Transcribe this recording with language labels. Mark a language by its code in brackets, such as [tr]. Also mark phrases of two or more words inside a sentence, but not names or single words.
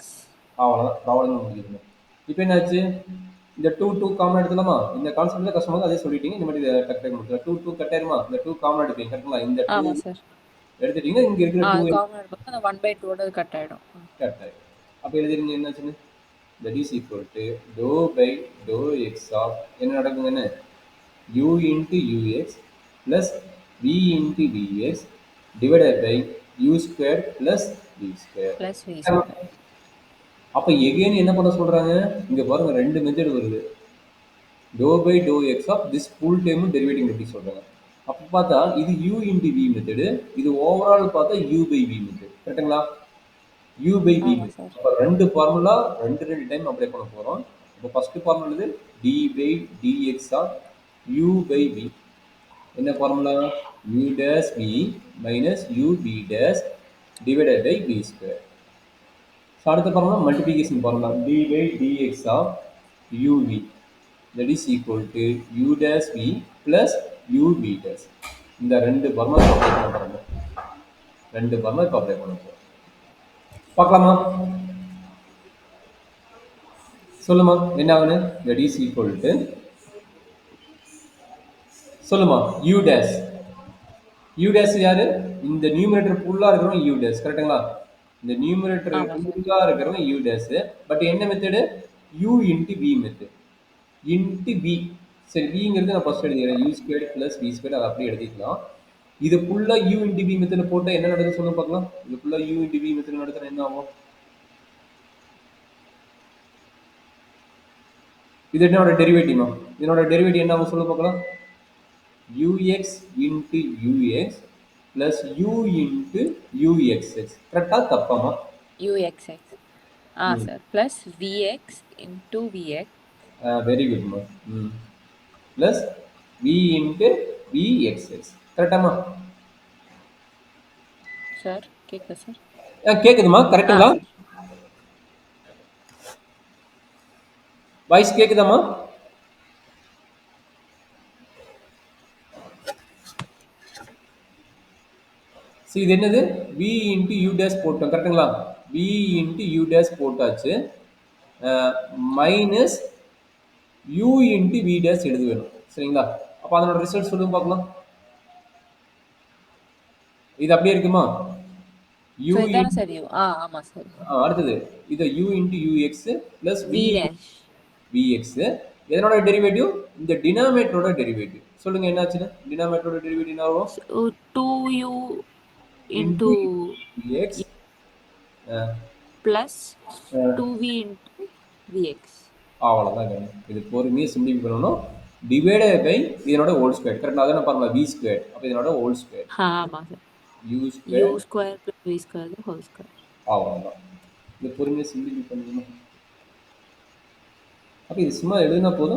[ta] அவ்வளோதான், ப்ராப்ளம் முடிஞ்சிருங்க. இப்போ என்னாச்சு? இந்த 2 காமன் எடுத்துலாமா? இந்த கான்செப்ட்ல கஷ்டமாக அதே சொல்லிட்டீங்க. இந்த மாதிரி டக் டக் முடிச்சலாம். 2 கட் ஆயிருமா? இந்த 2 காமன் எடுப்பீங்க கரெக்டுங்களா? இந்த 2 ஆமா சார். எடுத்துட்டீங்க. இங்க இருக்கிற 2 காமன் எடுக்கும்போது அந்த 1/2 ஓட கட் ஆயிடும். கட் ஆயிடும். அப்போ எழுதிருங்க என்னாச்சுன்னு? [en] that is equal to dou by dou x of [ta] என்ன நடக்குங்கன்னு? [en] u into ux plus v into vx divided by u square plus v square. Plus v square. [ta] அப்போ எகைன் என்ன பண்ண சொல்றாங்க? இங்க பாருங்க, ரெண்டு மெத்தட் வருது. [en] dou by dou x of this full term டெரிவேட்டிவ் [ta] எப்படி சொல்றாங்க? அப்போ பார்த்தா இது [en] u into v [ta] மெத்தடு, இது ஓவரால் பார்த்தா [en] u by v [ta] மெத்தட். கரெக்ட்டுங்களா? [en] u by v. [ta] ஆமா சார். அப்போ ரெண்டு ஃபார்முலா ரெண்டு டைம் அப்ளை பண்ண போறோம். இப்போ ஃபர்ஸ்ட் ஃபார்முலா இது [en] d by dx of u by v. [ta] என்ன ஃபார்முலா? [en] u dash v minus u v dash divided by v square. ஸோ அடுத்த formula multiplication formula d by dx of uv that is equal to u dash v plus u v dash. [ta] இந்த ரெண்டு ஃபார்முலா அப்ளை பண்ண போறோம். ரெண்டு ஃபார்முலா இப்போ அப்ளை பண்ண போறோம். பார்க்கலாமா? சொல்லுமா என்ன ஆகுது? [en] that is equal to [ta] சொல்லுமா [en] u dash. u dash [ta] யாரு? இந்த நியூமரேட்டர் ஃபுல்லா இருக்கிறவன் [en] u dash. [ta] கரெக்ட்டுங்களா? இந்த நியூமரேட்டர் ஃபுல்லா இருக்கிறவன் [en] u dash. [ta] பட் என்ன மெத்தட்? [en] u into v [ta] மெத்தட். [en] into v. [ta] சரி, vங்கிறது நான் ஃபர்ஸ்ட் எழுதிக்கிறேன். [en] u squared plus v squared [ta] அதை அப்படியே எழுதிக்கலாம். இது ஃபுல்லா [en] u into v [ta] மெத்தட் போட்டா என்ன நடக்குது சொல்லுங்க பார்க்கலாம். இது ஃபுல்லா [en] u into v [ta] மெத்தட் நடக்குதுன்னா என்ன ஆகும்? இது என்னோட டெரிவேட்டிவ். இதனோட டெரிவேட்டிவ் என்ன ஆகும் சொல்ல பார்க்கலாம். [en] ux into ux plus u into uxx. [ta] கரெக்டா தப்பாமா? [en] uxx. [ta] சார். [en] plus vx into vx. [ta] வெரி குட் மா. [en] plus v into vxx. [ta] கரெக்டாமா? சார் கேக்குதா சார்? கேக்குதுமா? கரெக்ட்டுங்களா? வாய்ஸ் கேக்குதாமா? சரி, இது என்னது? [en] v into u dash [ta] போட்டோம் கரெக்ட்டுங்களா? [en] v into u dash போட்டாச்சு. [ta] மைனஸ் [en] u into v dash [ta] எழுத வேணும். சரிங்களா? அப்போ அதனோட ரிசல்ட் சொல்லுங்க பார்க்கலாம். இது அப்படியே இருக்குமா? u இதான சார் u. ஆமா சார். அடுத்தது இது [en] u into ux plus v dash vx. [ta] இதனோட டெரிவேட்டிவ் இந்த டினாமினேட்டரோட டெரிவேட்டிவ். சொல்லுங்க என்னாச்சுன்னு? டினாமினேட்டரோட டெரிவேட்டிவ் என்ன ஆகும்? [en] 2u into vx plus 2v into vx. [ta] அவ்வளோதாங்க. இது பொறுமையாக சிம்பிளிஃபை பண்ணணும். டிவைடட் பை இதனோட ஹோல் ஸ்கொயர். கரெக்டாக அதான் பாருங்களா, v ஸ்கொயர். அப்போ இதனோட ஹோல் ஸ்கொயர் ஆமா சார். [en] u square plus v square whole square. [ta] அவ்வளோதான். இது பொறுமையாக சிம்பிளிஃபை பண்ணணும். அப்போ இது சும்மா எழுதினா போதும்.